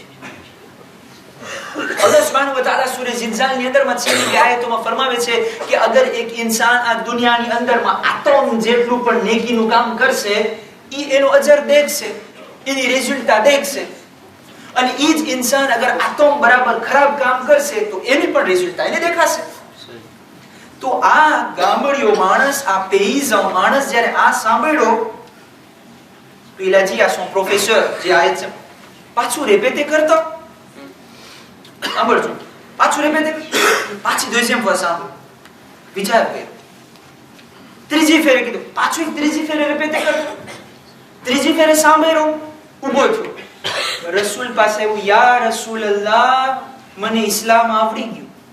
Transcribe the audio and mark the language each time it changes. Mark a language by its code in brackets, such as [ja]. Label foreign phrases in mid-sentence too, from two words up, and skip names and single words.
[gu] અલ્લાહ [ar] سبحانه وتعالى [gu] સૂરે ઝિલઝાલની અંદરમાં છેલ્લી આયતોમાં ફરમાવે છે કે અગર એક ઇન્સાન આ દુનિયાની અંદરમાં આટમ જેટલું પણ નેકીનું કામ કરશે ઈ એનો અજર દેખશે, એની રિઝલ્ટ દેખશે. અને ઈ જ ઇન્સાન અગર આટમ બરાબર ખરાબ કામ કરશે તો એની પણ રિઝલ્ટ એને દેખાશે. તો આ ગામડિયો માણસ, આ પેઈઝાન માણસ જ્યારે આ સાંભળ્યો તો [fr] il a dit à son professeur [gu] જે આયત છે પાછું રેપેટે કરતો. સાંભળજો, પાછું રેપેટે, પાછી [fr] દeuxième fois [gu] સાંભળ, વિચાર કર. ત્રીજી ફેરે કીધું, પાછું ત્રીજી ફેરે રેપેટે કરતો. ત્રીજી ફેરે સાંભળ્યો, ઊભો થયો, રસૂલ પાસે આવ્યો, [ar] يا رسول الله [gu] મને ઇસ્લામ આવડી ગયું.